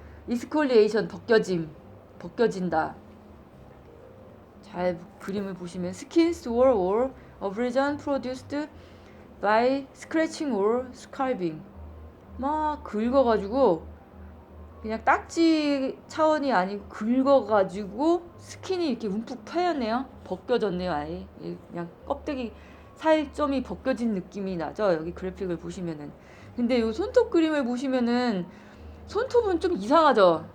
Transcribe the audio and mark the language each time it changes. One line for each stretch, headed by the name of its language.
Korean: 이스콜리에이션, 벗겨진다. 잘 그림을 보시면
English: skin sore or abrasion produced by scratching or scraping.
Korean: 막 긁어가지고 그냥 딱지 차원이 아니고 긁어가지고 스킨이 이렇게 움푹 패였네요. 벗겨졌네요. 아예 그냥 껍데기 살점이 벗겨진 느낌이 나죠. 여기 그래픽을 보시면은. 근데 요 손톱 그림을 보시면은 손톱은 좀 이상하죠.